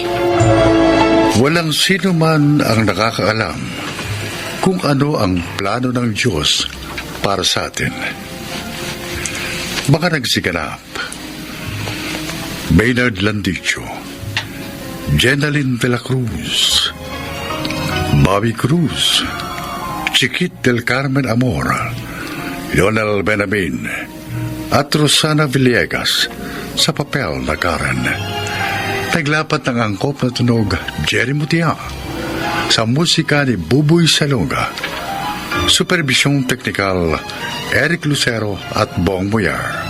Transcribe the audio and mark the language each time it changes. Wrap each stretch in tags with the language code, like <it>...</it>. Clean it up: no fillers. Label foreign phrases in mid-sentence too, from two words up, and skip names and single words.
<tl>Walang sino man ang nakakaalam kung ano ang plano ng Diyos para sa atin. Baka nagsiganap. Maynard Landicho, Jenaline de la Cruz, Bobby Cruz, Chiquit del Carmen Amor, Lionel Benamin, at Rosana Villegas sa papel na Karen. Naglapat ng angkop na tunog Jerry Mutia sa musika ni Buboy Salonga. Supervisyong teknikal Eric Lucero at Bong Moyar.</tl>